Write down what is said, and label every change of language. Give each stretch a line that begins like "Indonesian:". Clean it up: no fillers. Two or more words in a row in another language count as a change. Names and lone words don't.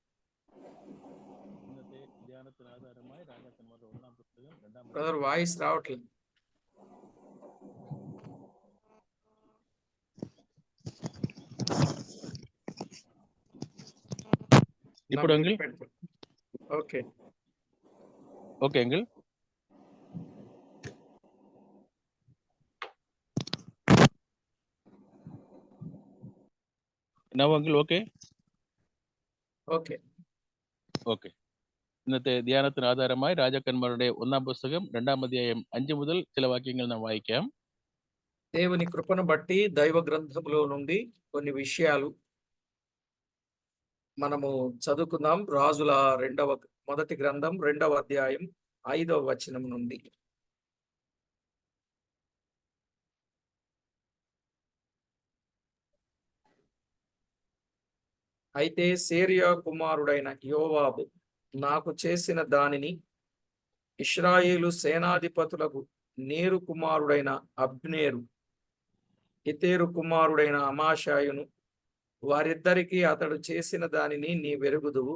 Telugu: బ్రదర్, వాయిస్ రావట్లేదు. ఇప్పుడు అంగిల్ ఓకే
English: okay uncle now uncle okay
Malayalam: ഓക്കെ ഓക്കെ ഇന്നത്തെ ധ്യാനത്തിന് ആധാരമായി രാജാക്കന്മാരുടെ 1ാം പുസ്തകം 2ാം അധ്യായം 5 മുതൽ ചില വാക്യങ്ങൾ നാം വായിക്കാം.
Telugu: దేవుని కృపను బట్టి దైవ గ్రంథములో నుండి కొన్ని విషయాలు మనము చదువుకుందాం. రాజుల మొదటి గ్రంథం 2వ అధ్యాయం 5వ వచనం నుండి. అయితే సేరియా కుమారుడైన యోవాబు నాకు చేసిన దానిని ఇశ్రాయేలు సేనాధిపతులకు నేరు కుమారుడైన అబ్నేరు, ఇతేరు కుమారుడైన అమాషాయును, వారిద్దరికీ అతడు చేసిన దానిని నీ వెరుగుదువు.